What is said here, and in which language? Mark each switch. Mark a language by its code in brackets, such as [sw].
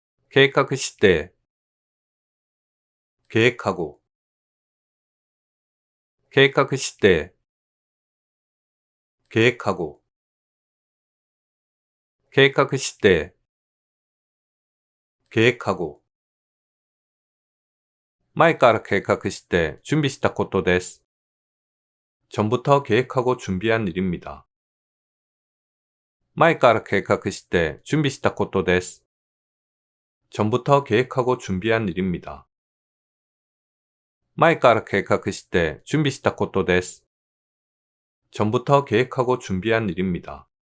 [ja] 計画して [ko] 계획하고 [ja] 計画して 계획하고 計画して 계획하고 前から計画して 준비した ことです. [ko] 전부터 계획하고 준비한 일입니다. [ja] 前から計画して 준비した ことです. [ko] 전부터 계획하고 준비한 일입니다. [ja] 前から計画して 준비した ことです. [ko] 전부터 계획하고 준비한 일입니다.